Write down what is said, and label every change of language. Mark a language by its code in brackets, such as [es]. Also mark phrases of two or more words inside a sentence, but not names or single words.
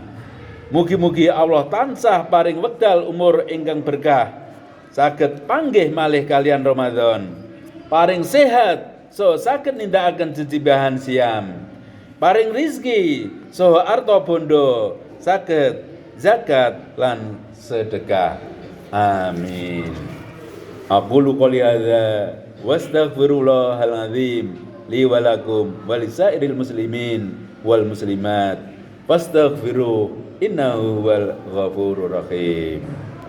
[jv] Mugi-mugi Allah tansah paring wekdal umur ingkang berkah, saged panggih malih kalian Ramadan, paring sehat so saged nindakaken jejibahan siam, paring rizki so arta bondo saged zakat lan sedekah. [ar] Amin. أقول قولي هذا وأستغفر الله العظيم لي ولكم ولسائر المسلمين والمسلمات فاستغفروه إنه الغفور الرحيم.